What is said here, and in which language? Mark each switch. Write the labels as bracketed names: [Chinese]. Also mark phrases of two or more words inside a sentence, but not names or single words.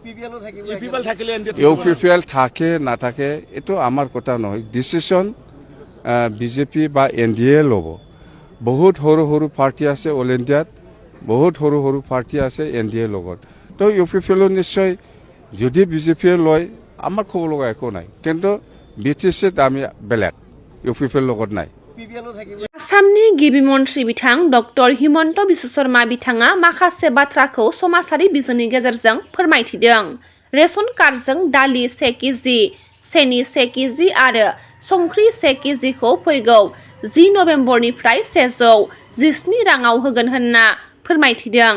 [Assamese] ইউপিপিএল থাকে না থাকে এটো আমার কথা নহয় ডিসিশন বিজেপি বা এনডিএ ল'ব বহুত সৰু পাৰ্টি আছে অল ইণ্ডিয়াত বহুত সৰু পাৰ্টি আছে এনডিএ লগত তো ইউপিপিএলৰ নিশ্চয় যদি বিজেপিয়ে লয় আমাৰ ক'ব লগা একো নাই কিন্তু বিটিচিত আমি বেলেগ ইউপিপিএল লগত নাই। [Bodo] आसामनि गिबि मन्त्रि बिथां डक्टर हिमन्त बिश्व शर्मा बिथाङा माखासे बाथ्राखौ समाजारि बिजोंनि गेजेरजों फोरमायथिदों। रेशन कार्डजों दालि 1 केजि सेनि 1 केजि आरो संख्रि 1 केजिखौ फैगौ 10 नभेम्बरनिफ्राय 117 राङाव होगोन होनना फोरमायथिदों।